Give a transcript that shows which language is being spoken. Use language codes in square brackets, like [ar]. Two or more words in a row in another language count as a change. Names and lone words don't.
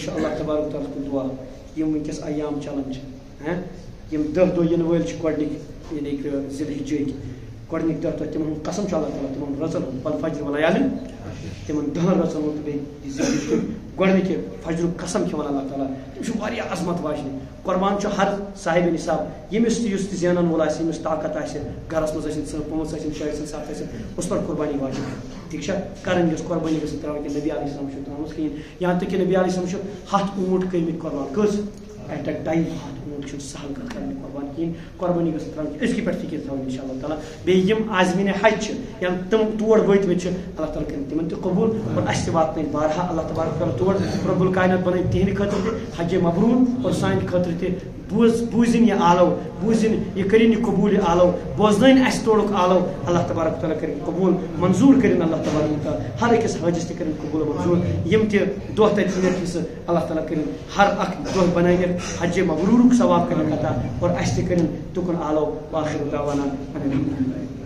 [ks] چھُ اللہ تبارک تعالیٰ ہَس کُن دُعا یِم وٕنکٮ۪س ایام چلان چھِ یِم 10 دۄہ یِنہٕ وٲلۍ چھِ گۄڈنِکۍ یعنی کہ ذی الحجٕکۍ گۄڈنِکۍ 10 دۄہ تِمن ہُنٛد قسم چھُ اللہ تعالیٰ تِمن رٲژن ہُنٛد [ar] والفجر ولیالٍ [ks] تِمن 10 رٲژن ہُنٛد تہٕ بیٚیہِ ذی الحجٕکۍ گۄڈنِکہِ فجرُک قسم کھٮ۪وان اللہ تعالیٰ تِم چھِ واریاہ عظمت واجنہِ قۄربان چھُ ہر صاحبِ نِصاب ییٚمِس تہِ یُس تہِ زینن وول آسہِ ییٚمِس طاقت آسہِ گرس منٛز ٲسِن پانٛژھ ٲسِن 6 ٲسِن 7 ٲسِن اس پر قۄربانی واجب ٹھیک چھا کرٕنۍ یۄس قۄربانی گژھِ تراوٕنۍ کہِ نبی علیہ السلام چھُ ترٛٲومٕژ کِہیٖنۍ یہاں تک کہ نبی علیہ السلام چھُ 100 اونٹ کٔرمٕتۍ قۄربان کٔژ [en] at a time [ks] 100 اونٹ چھُنہٕ سہل کَتھ کَرٕنۍ قۄربان کِہیٖنۍ قۄربانی گژھِ تراوٕنۍ أزکہِ پٮ۪ٹھ فِکر تھاوٕنۍ اِنشاء اللہ تعالیٰ بیٚیہِ یِم عازمیٖنہِ حج چھِ یا تِم تور وٲتمٕتۍ چھِ اللہ تعالیٰ کٔرِنۍ تِمن تہِ قبوٗل اور اَسہِ تہِ واتنٲیِن بارہا اللہ تبارک تعالیٰ تور رۄب الکاینات بَنٲیِن تِہنٛدِ خٲطرٕ تہِ حجہِ مبروٗر اور سانہِ خٲطرٕ تہِ بوٗزِنۍ یہِ آلو بوٗزِنۍ یہِ کٔرِنۍ یہِ قبوٗل یہِ آلو بوزنٲیِن اَسہِ تورُک آلو اللہ تبارک تعالیٰ کٔرِنۍ قبوٗل منظوٗر کٔرِنۍ اللہ تبارک تعالیٰ ہر أکِس حٲجِس تہِ کٔرِنۍ قبوٗل منظوٗر یِم تہِ دۄہ تَتہِ نِتھ حِصہٕ اللہ تعالیٰ کٔرِنۍ ہر اکھ دۄہ بَنٲوِتھ حجہِ مبروٗرُک ثواب کٔرِنۍ عطا اور اَسہِ تہِ کٔرِنۍ تُکُن آلو [ar] وآخِر دعوانا